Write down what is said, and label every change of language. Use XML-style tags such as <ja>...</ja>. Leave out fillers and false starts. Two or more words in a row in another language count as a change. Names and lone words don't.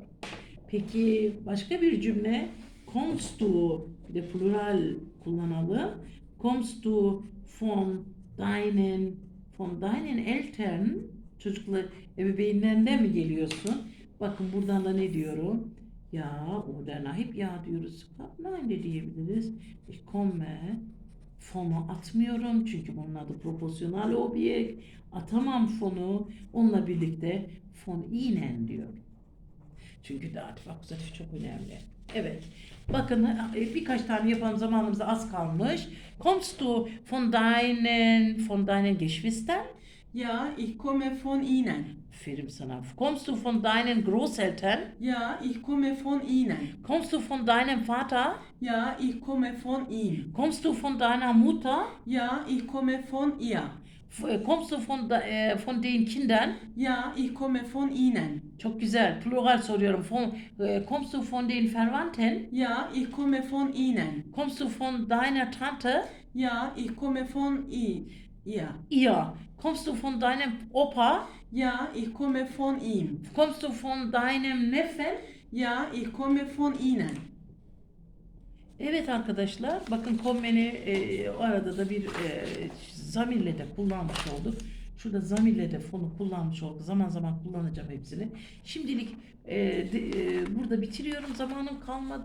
<tr>Peki başka bir cümle</tr> <de>kommst du</de> <tr>bir de plural kullanalım.</tr> <de>Kommst du von deinen Eltern</de> <tr>çocuklar ebeveynlerinden mi geliyorsun? Bakın buradan da ne diyorum? Ya oradan hep ya diyoruz. Nein de diyebiliriz.</tr> <de>Ich komme</de> <tr>fon'u atmıyorum çünkü bunun adı proporsiyonel objekt. Atamam fon'u. Onunla birlikte</tr> <de>von ihnen</de> <tr>diyorum. Çünkü datif akuzatif çok önemli. Evet. Bakın birkaç tane yapalım zamanımız az kalmış.</tr> <de>Kommst du von deinen Geschwistern? Ja, ich komme von ihnen.</de> <tr>Aferin sana.</tr> <de>Kommst du von deinen Großeltern? Ja, ich komme von ihnen. Kommst du von deinem Vater? Ja, ich komme von ihm. Kommst du von deiner Mutter? Ja, ich komme von ihr. Kommst du von den Kindern? Ja, ich komme von ihnen.</de> <tr>Çok güzel. Plural soruyorum.</tr> <de>Kommst du von den Verwandten? Ja, ich komme von ihnen. Kommst du von deiner Tante? Ja, ich komme von ihr. Ihr. Kommst du von deinem Opa? Ja, ich komme von ihm. Kommst du von deinem Neffen? Ja, ich komme von Ihnen.</de> <tr>Evet arkadaşlar, bakın kommeni o arada da bir zamirle de kullanmış olduk. Şurada zamirle de fonu kullanmış olduk. Zaman zaman kullanacağım hepsini. Şimdilik burada bitiriyorum. Zamanım kalmadı.</tr>